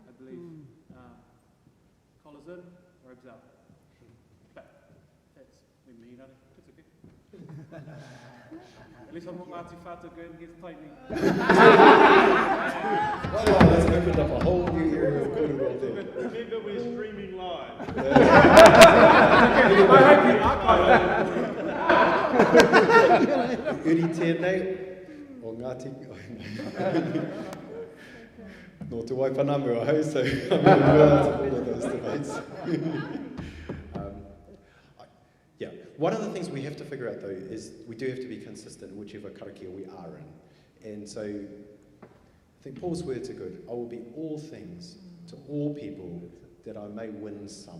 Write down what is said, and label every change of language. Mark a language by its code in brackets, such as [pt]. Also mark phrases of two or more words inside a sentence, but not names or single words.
[en] I believe collars in, robes out. But that's me, Nani. It's okay. At least I'm not Ngāti Whātua going against Taini. Wow, that's opened up a whole new area of good world there. Remember, we're streaming live. [mi] Uri tēnei o Ngāti... No te waipanamu ahau, [en] so I'm going to all of those debates. Yeah, one of the things we have to figure out though is we do have to be consistent in whichever karakia we are in. And so I think Paul's words are good. I will be all things to all people that I may win some.